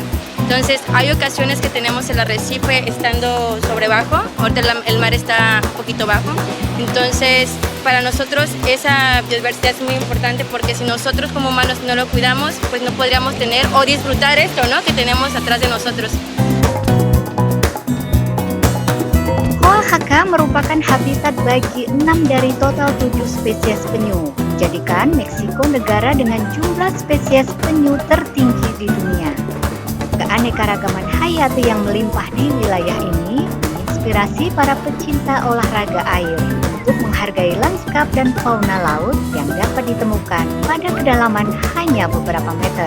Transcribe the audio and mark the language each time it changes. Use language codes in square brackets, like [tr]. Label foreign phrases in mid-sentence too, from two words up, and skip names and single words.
[es] Entonces, hay ocasiones que tenemos el arrecife estando sobre bajo, ahorita el mar está un poquito bajo, entonces para nosotros esa biodiversidad es muy importante porque si nosotros como humanos no lo cuidamos, pues no podríamos tener o disfrutar esto, ¿no?, que tenemos atrás de nosotros. [id] Oaxaca merupakan habitat bagi 6 dari total 7 spesies penyu, menjadikan Meksiko negara dengan jumlah spesies penyu tertinggi di dunia. Keanekaragaman hayati yang melimpah di wilayah ini menginspirasi para pecinta olahraga air untuk menghargai lanskap dan fauna laut yang dapat ditemukan pada kedalaman hanya beberapa meter.